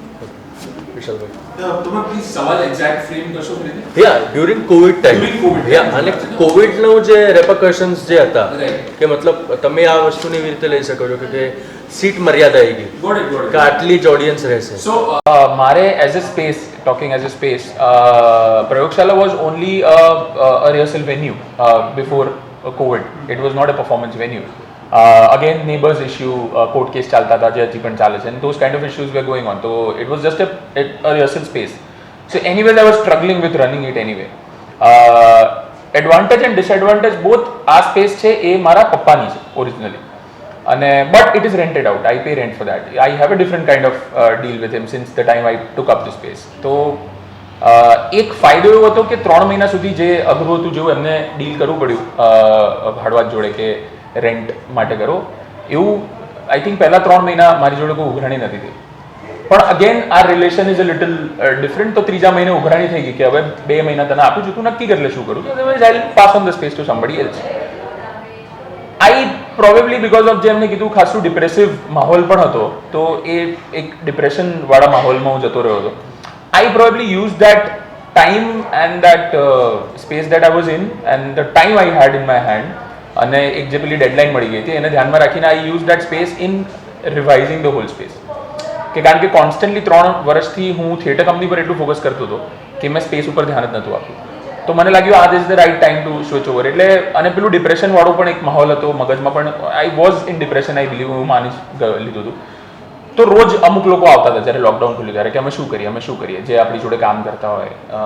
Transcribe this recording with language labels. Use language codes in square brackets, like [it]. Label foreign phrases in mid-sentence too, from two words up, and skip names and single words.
[en] during COVID time [gu] અને કોવિડનો જે રેપરકશન્સ જે હતા કે મતલબ તમે આ વસ્તુને એવી રીતે લઈ શકો છો કે સીટ મર્યાદા આવી ગઈ કે આટલી જ ઓડિયન્સ રહેશે. [en] સો મારે as a space, talking as a space, પ્રયોગશાલા was only a rehearsal venue before COVID. It was not a performance venue. Again, neighbors issue, court case [gu] ચાલતા હતા જે હજી પણ ચાલે છે, [en] and those kind of issues were going on. So it was just a rehearsal space. So anyway, I was struggling with running it anyway. Advantage and disadvantage both. [gu] આ સ્પેસ છે એ મારા પપ્પાની છે ઓરિજિનલી, અને [en] but it is rented out. I pay rent for that. I have a different kind of deal with him since the time I took up the space. [gu] તો એક ફાયદો એવો હતો કે 3 મહિના સુધી જે અઘરું હતું, જેવું એમને ડીલ કરવું પડ્યું ભાડવાત જોડે કે રેન્ટ માટે કરો, એવું [en] I think [gu] પહેલા 3 મહિના મારી જોડે કોઈ ઉઘરાણી નથી થઈ. પણ અગેન આ [en] relation is a little different. [gu] તો ત્રીજા મહિને ઉઘરાણી થઈ ગઈ કે હવે 2 મહિના તને આપું છું, તું નક્કી કરી લે શું કરું. [en] otherwise I pass on the space to somebody else. I probably because of [gu] જે એમને કીધું ખાસું ડિપ્રેસિવ માહોલ પણ હતો, તો એ એક ડિપ્રેશન વાળા માહોલમાં હું જતો રહ્યો હતો. [en] I probably used that time and that space that I was in and the time I had in my hand, [gu] અને એક જે પેલી ડેડલાઇન મળી ગઈ હતી એને ધ્યાનમાં રાખીને [en] I used that space in revising the whole space. [gu] કે કારણ કે કોન્સ્ટન્ટલી 3 વર્ષથી હું થિયેટર કંપની પર એટલું ફોકસ કરતો હતો કે મેં સ્પેસ ઉપર ધ્યાન જ નહોતું આપ્યું. તો મને લાગ્યું આ [en] is the right time to switch over. [gu] એટલે અને પેલું ડિપ્રેશન વાળો પણ એક માહોલ હતો મગજમાં, પણ [en] I was in depression. I believe [gu] હું માની લીધું હતું. તો રોજ અમુક લોકો આવતા હતા જ્યારે લોકડાઉન ખુલ્યું ત્યારે કે અમે શું કરીએ જે આપણી જોડે કામ કરતા હોય.